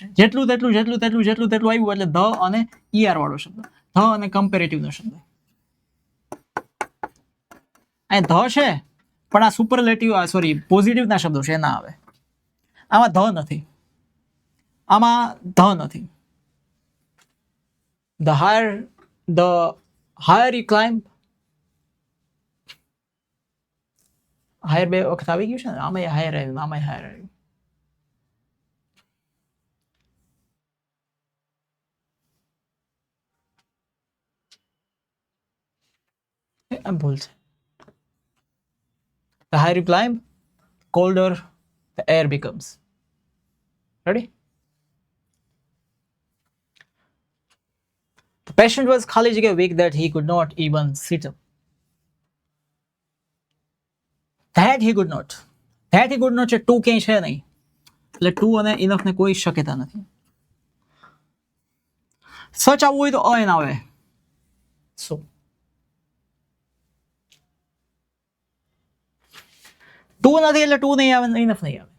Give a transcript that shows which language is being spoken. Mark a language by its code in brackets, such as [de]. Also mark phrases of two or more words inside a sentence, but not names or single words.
[gu] જેટલું તેટલું આવ્યું એટલે ધ અને ઈઆર વાળો શબ્દ, ધ અને કમ્પેરેટિવનો શબ્દ. અહીં ધ છે પણ આ સુપરલેટિવ, સોરી પોઝિટિવના શબ્દો છે, ના આવે. આમાં ધ નથી, આમાં ધ નથી. [en] The higher you climb, higher [gu] બે વખત આવી ગયું છે ને, આમાં હાયર આવ્યું, આમાં હાયર આવ્યું. ભૂલ છે. [en] The higher you climb, colder the air becomes. Ready? The patient was [gu] ખાલી જગ્યા [en] weak that he could not even sit up. That he could not [gu] છે, ટુ ક્યાંય છે નહીં એટલે ટુ અને ઇનફ ને કોઈ શક્યતા નથી. સચ આવવું હોય તો અ એન આવે. સો ટુ નથી એટલે ટુ નહીં આવે, ઇનફ નહીં આવે.